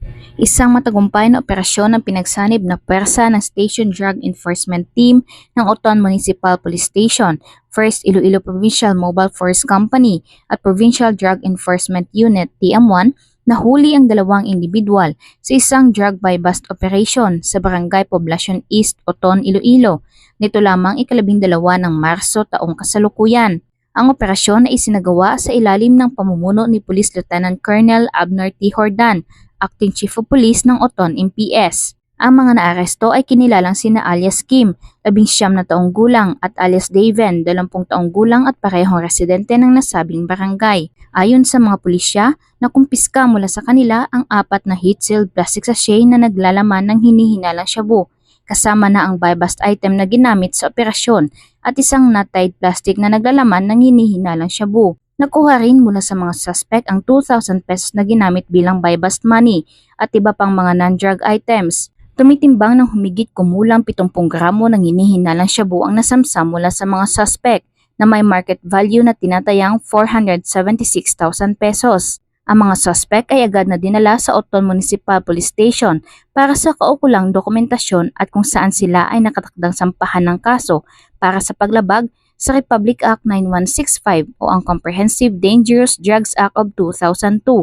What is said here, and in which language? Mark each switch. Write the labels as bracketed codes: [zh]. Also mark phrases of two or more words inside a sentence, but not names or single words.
[tl] Isang matagumpay na operasyon ang pinagsanib na pwersa ng Station Drug Enforcement Team ng Oton Municipal Police Station, 1st Iloilo Provincial Mobile Force Company at Provincial Drug Enforcement Unit TM1 nahuli ang dalawang individual sa isang [en] drug buy-bust operation [tl] sa Barangay Poblacion East, Oton, Iloilo. Nito lamang ika-12 ng Marso taong kasalukuyan. Ang operasyon ay isinagawa sa ilalim ng pamumuno ni Police Lieutenant Colonel Abner T. Hordan, [en] Acting Chief of Police [tl] ng Oton MPS. Ang mga naaresto ay kinilalang sina alias Kim, 19 na taong gulang at alias Daven, 20 taong gulang at parehong residente ng nasabing barangay. Ayon sa mga pulisya, nakumpiska mula sa kanila ang 4 na [en] heat-sealed plastic sachet [tl] na naglalaman ng hinihinalang shabu, kasama na ang [en] buy-bust item [tl] na ginamit sa operasyon at isang [en] knot-tied plastic [tl] na naglalaman ng hinihinalang shabu. Nakuha rin mula sa mga suspect ang 2,000 pesos na ginamit bilang [en] buy-bust money [tl] at iba pang mga [en] non-drug items. [tl] Tumitimbang ng humigit kumulang 70 gramo ng hinihinalang shabu ang nasamsam mula sa mga suspect na may [en] market value [tl] na tinatayang 476,000 pesos. Ang mga suspect ay agad na dinala sa Oton Municipal Police Station para sa kaukulang dokumentasyon at kung saan sila ay nakatakdang sampahan ng kaso para sa paglabag sa Republic Act 9165 o ang Comprehensive Dangerous Drugs Act of 2002.